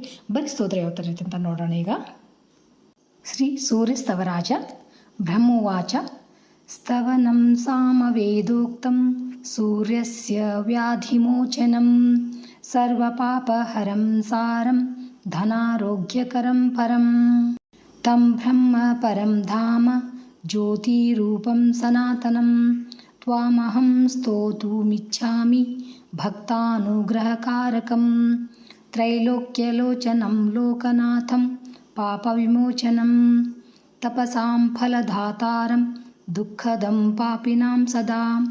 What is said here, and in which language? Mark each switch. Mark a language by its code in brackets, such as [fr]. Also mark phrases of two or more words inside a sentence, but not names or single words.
[kn] ಬರೀ ಸ್ತೋತ್ರ ಯಾವ ಥರ ಐತೆ ಅಂತ ನೋಡೋಣ ಈಗ. [sa] ಶ್ರೀ ಸೂರ್ಯ ಸ್ತವರಾಜ ಬ್ರಹ್ಮೋವಾಚ ಸ್ತವನಂ ಸಾಮವೇದೋಕ್ತಂ ಸೂರ್ಯಸ್ಯ ವ್ಯಾಧಿಮೋಚನಂ ಸರ್ವಪಾಪಹರಂ ಸಾರಂ ಧನಾರೋಗ್ಯಕರಂ ಪರಂ ತಂ ಬ್ರಹ್ಮ ಪರಂ ಧಾಮ ಜ್ಯೋತಿರೂಪಂ ಸನಾತನಂ ತ್ವಾಮಹಂ ಸ್ತೋತುಮಿಚ್ಛಾಮಿ ಭಕ್ತಾನುಗ್ರಹಕಾರಕಂ ತ್ರೈಲೋಕ್ಯಲೋಚನಂ ಲೋಕನಾಥಂ ಪಾಪವಿಮೋಚನಂ ತಪಸಾಂ ಫಲದಾತಾರಂ ದುಃಖದಂ ಪಾಪಿನಾಂ ಸದಾ